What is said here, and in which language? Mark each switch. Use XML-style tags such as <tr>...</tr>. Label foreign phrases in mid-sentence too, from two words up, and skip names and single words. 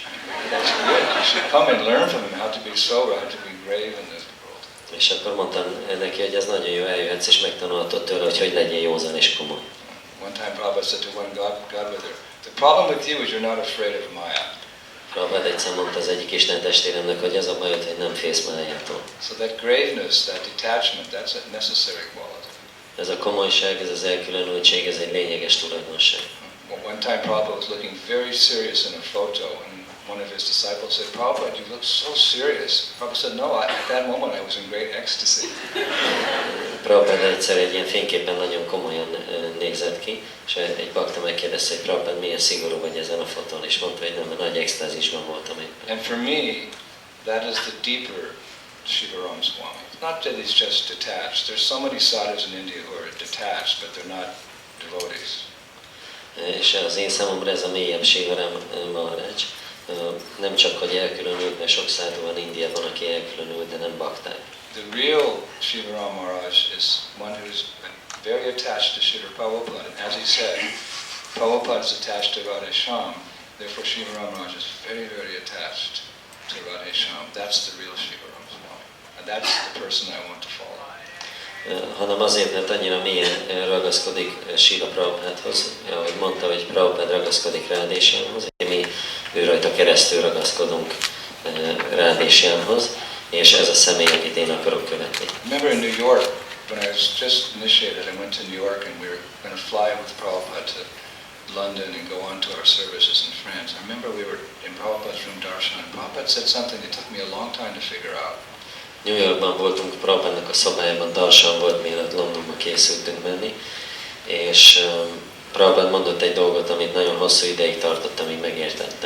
<en>That's good. You should come and learn from him how to be sober, how to be brave in this world.</en> <hu>És akkor mondtam neki, hogy ez nagyon jó, eljöhetsz, és megtanulhatod tőle, hogy legyél józan és komoly.</hu> <en>One time Prabhupada said to one godbrother, the problem with you is you're not afraid of Maya.</en> <hu>Prabhupada egyszer mondta az egyik Isten testvéremnek, hogy az a bajod, hogy nem félsz Májától.</hu> <en>So that graveness, that detachment, that's a necessary quality.</en> <hu>Ez a komolyság, ez az elkülönültség, ez egy lényeges tulajdonság.</hu> <en>One time Prabhupada was looking very serious in a photo, and one of his disciples said, Prabhupada, you look so serious. Prabhupada said, no, at that moment I was in great ecstasy.</en> <hu>Prabhupada egyszer egy ilyen fényképen nagyon komolyan nézett ki, és egy bakta megkérdezte, hogy Prabhupada milyen szigorú vagy ezen a fotón, és mondta, hogy nem, mert nagy extázisban voltam éppen.</hu> <en>And for me, that is the deeper Sivarama Swami. Not that he's just detached. There's so many sadhus in India who are detached, but they're not devotees.</en> <hu>És az én számomra ez a mélyebb Sivarama Maharaj. Nem csak, hogy elkülönült, mert sok szádhu van Indiában, aki elkülönült, de nem bakták.</hu> <en>The real Sivarama Maharaj is one who's very attached to Srila Prabhupada. And as he said, Prabhupada is attached to Radhesham. Therefore, Sivarama Maharaj is very, very attached to Radhesham. That's the real Sivarama Swami. And that's the person I want to follow.</en> <hu>Hanem azért, mert annyira mélyen ragaszkodik Srila Prabhupádhoz, ahogy mondta, hogy Prabhupád ragaszkodik Radheshamhoz, mi ő rajta keresztül ragaszkodunk rádésjámhoz, és ez a személy, akit én akarok követni.</hu> <en>Remember in New York, when I was just initiated, I went to New York and we were going to fly with Prabhupada to London and go on to our services in France. I remember we were in Prabhupada's room darshan and Prabhupada said something that took me a long time to figure out.</en> <hu>New Yorkban voltunk, Prabhupádnak a szobájában, darshan volt, mielőtt Londonba készültünk menni, és Prabhupád mondott egy dolgot, amit nagyon hosszú ideig tartott, amíg megértettem.</hu>